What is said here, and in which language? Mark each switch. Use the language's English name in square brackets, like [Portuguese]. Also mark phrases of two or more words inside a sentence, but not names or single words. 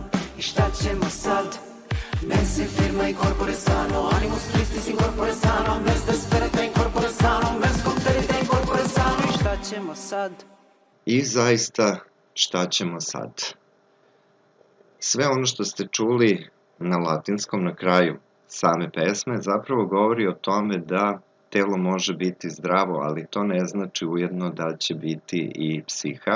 [Serbian] I šta ćemo sad? [Latin] Mens in firma i corpore sano. Animus tristis in corpore sano. Mens desperata in corpore sano. Mens conterita in corpore sano. [Serbian] I šta ćemo sad? I zaista, šta ćemo sad? Sve ono što ste čuli na latinskom na kraju same pesme zapravo govori o tome da telo može biti zdravo, ali to ne znači ujedno da će biti i psiha.